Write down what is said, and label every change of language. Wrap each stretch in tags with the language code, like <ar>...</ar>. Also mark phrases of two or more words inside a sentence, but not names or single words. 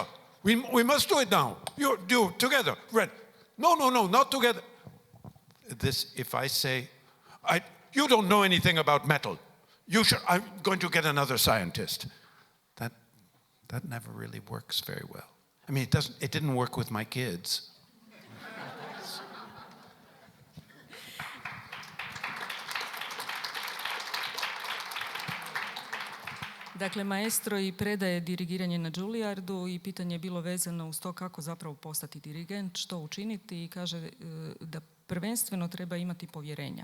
<en>We must do it now. You together. Red. No, not together. If I say, you don't know anything about metal. I'm going to get another scientist. That never really works very well. I mean, it didn't work with my kids.</en> <hr>Dakle, maestro i predaje dirigiranje na Juilliardu i pitanje je bilo vezano uz to kako zapravo postati dirigent, što učiniti, i kaže da prvenstveno treba imati povjerenja.</hr>